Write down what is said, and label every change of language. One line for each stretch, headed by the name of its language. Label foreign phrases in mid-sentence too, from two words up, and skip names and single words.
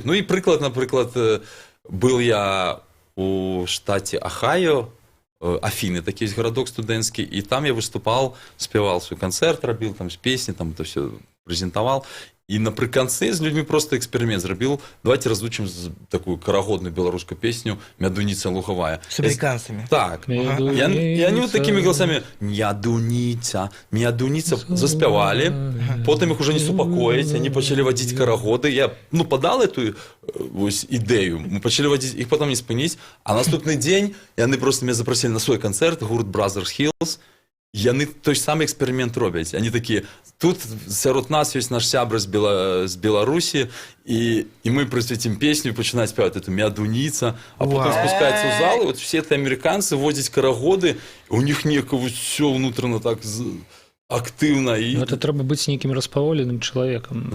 Belarusian: Ну і прыклад, напрыклад,
Russian: был я
Belarusian: у штаце Ахайо, Афіны, такі ёсць гарадок студэнцкі, і там я выступал, спявал свой канцэрт, рабіл там з песні, там
Russian: это все
Belarusian: прэзентавал. І напрыканцы з людзьмі просто эксперымент зрабіў. Давайте разучым такую карагодную беларускую песню «Мядуніца лугавая».
Russian: С американцами.
Belarusian: Так.
Russian: И они вот такими голосами «Мядуніца, мядуніца» заспявали. Потом их уже не супокоить, они почали водить карагоды. Я, ну, подал эту идею, мы почали водить, их потом не спынить. А наступный день они просто меня запросили на свой концерт, гурт Brothers Hills.
Belarusian: Яны той ж самы эксперымент робяць.
Russian: Они такие,
Belarusian: тут сярод нас ёсць наш сябра з Беларусі, і мы прысвяцім песню, пачынаюць спяваць эту «Мядуніца»,
Russian: а потом
Belarusian: спускаецца ў зал, і
Russian: вот все это
Belarusian: амерыканцы водзяць карагоды, у них некае ўсё ўнутрана так актыўна.
Russian: Ну, это
Belarusian: трэба быць нейкім распаволеным чалавекам.